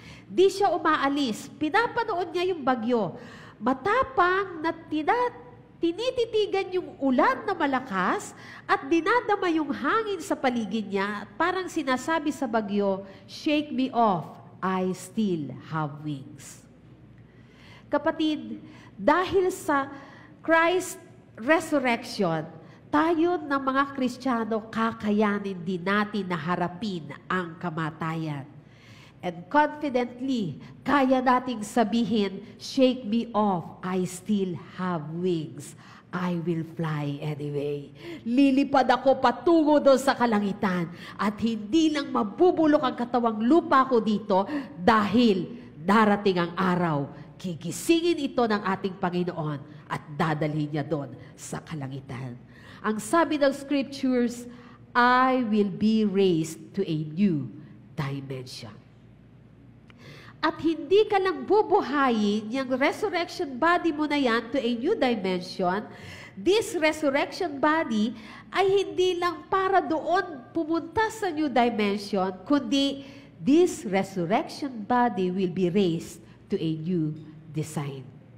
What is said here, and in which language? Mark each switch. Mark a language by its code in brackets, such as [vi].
[tl] Di siya umaalis, pinapanood niya yung bagyo. Matapang na tinititigan yung ulan na malakas at dinadama yung hangin sa paligid niya at parang sinasabi sa bagyo, [en] shake me off, I still have wings. [tl] Kapatid, dahil sa Christ resurrection, tayo ng mga Kristiyano kakayanin din natin na harapin ang kamatayan. [en] And confidently, [tl] kaya nating sabihin, [en] shake me off, I still have wings. I will fly anyway. [tl] Lilipad ako patungo doon sa kalangitan at hindi lang mabubulok ang katawang lupa ko dito dahil darating ang araw, gigisingin ito ng ating Panginoon at dadalhin niya doon sa kalangitan. Ang sabi ng [en] scriptures, I will be raised to a new dimension. [tl] At hindi ka lang bubuhayin yung resurrection body mo na yan [en] to a new dimension. This resurrection body [tl] ay hindi lang para doon pumunta sa [en] new dimension, kundi this resurrection body will be raised to a new design.